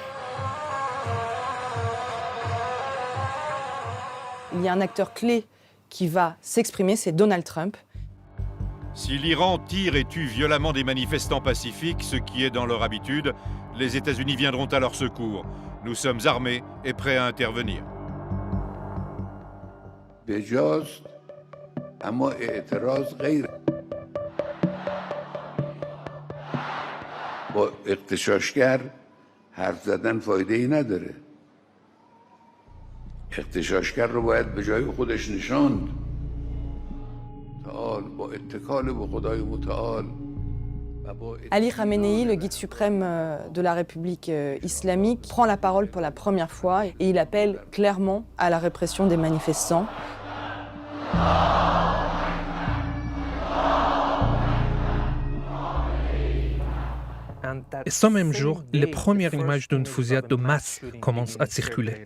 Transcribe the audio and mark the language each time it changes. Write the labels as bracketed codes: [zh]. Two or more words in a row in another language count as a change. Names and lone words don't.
[fr] Il y a un acteur clé qui va s'exprimer, c'est Donald Trump. Si l'Iran tire et tue violemment des manifestants pacifiques, ce qui est dans leur habitude, les États-Unis viendront à leur secours. Nous sommes armés et prêts à intervenir. [fa] بجاست اما اعتراض غیر با اغتشاشگر حرف زدن فایده ای نداره اغتشاشگر رو باید به جای خودش نشاند تعال با اتکال به خدای متعال. [fr] Ali Khamenei, le guide suprême de la République islamique, prend la parole pour la première fois et il appelle clairement à la répression des manifestants. Et ce même jour, les premières images d'une fusillade de masse commencent à circuler.